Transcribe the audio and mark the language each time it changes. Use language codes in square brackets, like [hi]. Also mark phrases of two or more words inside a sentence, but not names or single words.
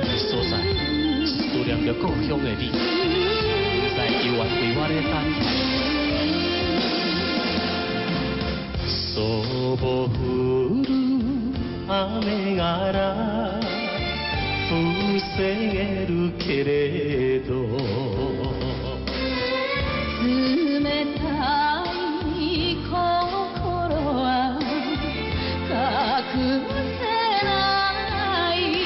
[zh] 的所在，思念着故乡的你，在幽怨为我咧等。 [ja] そぼ降る雨がら防げるけれど。冷たい心は隠せない